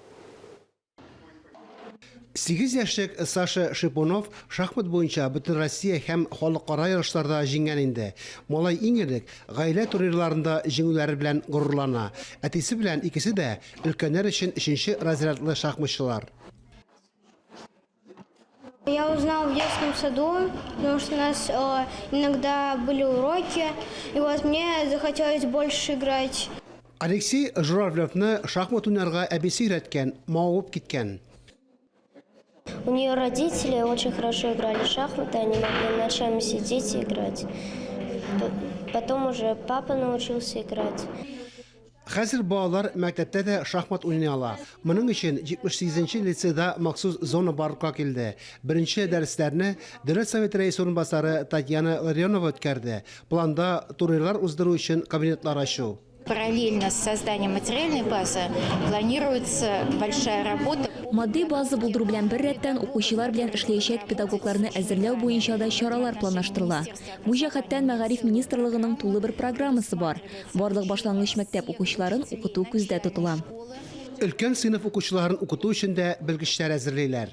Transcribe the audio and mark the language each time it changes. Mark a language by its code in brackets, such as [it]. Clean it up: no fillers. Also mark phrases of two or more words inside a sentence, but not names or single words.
[tt] 8 яшьлек Саша Шипунов шахмат буенча бөтен Россия һәм халыкара ярышларда җиңгән инде. Малай иң элек гаилә турнирларында җиңүләре белән горурлана. Әтисе белән икесе дә өлкәннәр өчен 3-нче разрядлы шахматчылар. [ru] Я узнал в детском саду, потому что у нас иногда были уроки, и вот мне захотелось больше играть. [tt] Алексей Журавлевны шахмат уйнарга әбисе өйрәткән, мавып киткән. [ru] У нее родители очень хорошо играли в шахматы, они могли ночами сидеть и играть. Потом уже папа научился играть. [tt] Хәзер балалар мәктәптә дә шахмат уйный ала. Моның өчен 78-нче лицейда махсус зона барлыкка килде. Беренче дәресләрне Дәүләт Советы рәисе орынбасары Татьяна Ларионова үткәрде. Планда турнирлар уздыру өчен кабинетлар ачу. [ru] Параллельно с созданием материальной базы планируется большая работа. [tt] Матди база булдыру белән бер рәттән укучылар белән эшләячәк педагогларны әзерләү буенча да чаралар планлаштырыла. Бу җәһәттән Мәгариф министрлыгының тулы бер программасы бар. Барлык башлангыч мәктәп укучыларын укыту күздә тотыла. Өлкән сыйныф укучыларын укыту өчен дә белгечләр әзерлиләр.